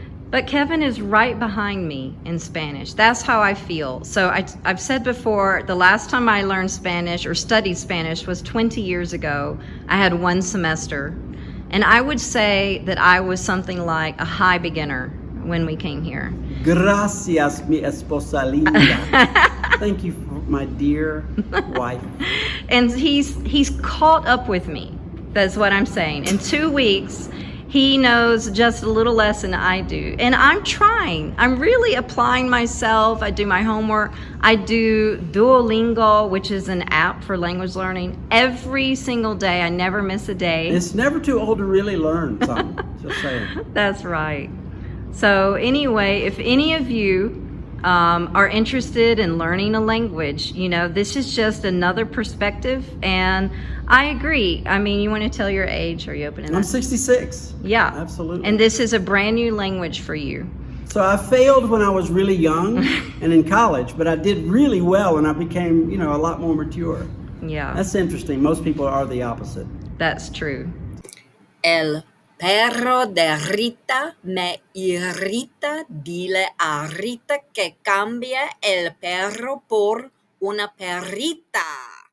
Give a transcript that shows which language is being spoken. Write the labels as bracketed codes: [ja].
[en] But Kevin is right behind me in Spanish. That's how I feel. So I've said before, the last time I learned Spanish or studied Spanish was 20 years ago. I had 1 semester. And I would say that I was something like a high beginner when we came here. [es] Gracias, mi esposa linda. [en] Thank you, my dear wife. And he's caught up with me. That's what I'm saying. In 2 weeks, he knows just a little less than I do. And I'm trying. I'm really applying myself. I do my homework. I do Duolingo, which is an app for language learning, every single day. I never miss a day. It's never too old to really learn something. Just saying. That's right. So anyway, if any of you are interested in learning a language, you know, this is just another perspective. And I agree. I mean, you want to tell your age? Are you opening that? I'm 66. Yeah. Absolutely. And this is a brand new language for you. So I failed when I was really young and in college, but I did really well when I became, you know, a lot more mature. Yeah. That's interesting. Most people are the opposite. That's true. [es] El perro de Rita me irrita. Dile a Rita que cambie el perro por una perrita.